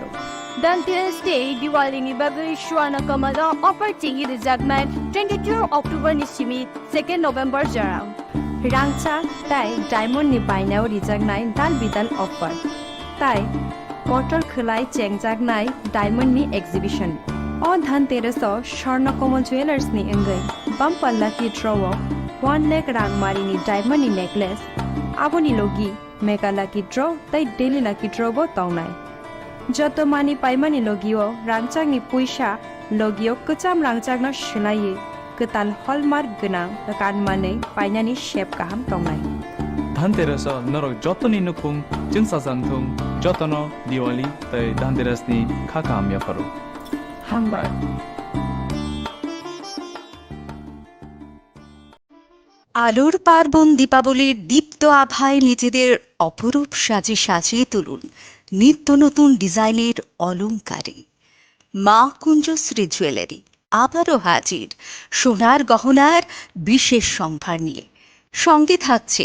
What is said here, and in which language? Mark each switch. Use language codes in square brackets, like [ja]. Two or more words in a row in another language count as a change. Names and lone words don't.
[trp] Dhanteras Day Diwali ni bagai shwana kamala opportunity rizagman 22 October ni simi 2nd November jarang Rangcha tai diamond ni bainao rijagnai dal bidan offer tai motor khulai chengjagnai diamond ni exhibition o Dhanteras o Sharna Komal Jewelers ni engai [en] bumper lucky draw [trp] 1 lakh rangmari ni diamond ni necklace aboni logi [en] mega lucky draw [trp] tai [en] daily lucky draw [trp] bo taunai joto mani paimani logio rangchang ni puisa logio kucham rangchang na shilai ketal hallmark gunang kan mane painani shape kaham taunai Dhanteras norok jotoni nukung jingsa jangthung jotono Diwali tai Dhanteras ni khaka amya faro hambar [bn] আলোর পার্বণ দীপাবলির দীপ্ত আভায় নিজেদের অপরূপ সাজে সাজিয়ে তুলুন নিত্য নতুন ডিজাইনের অলংকারে মা কুঞ্জশ্রী জুয়েলারি আবারও হাজির সোনার গহনার বিশেষ সম্ভার নিয়ে সঙ্গে থাকছে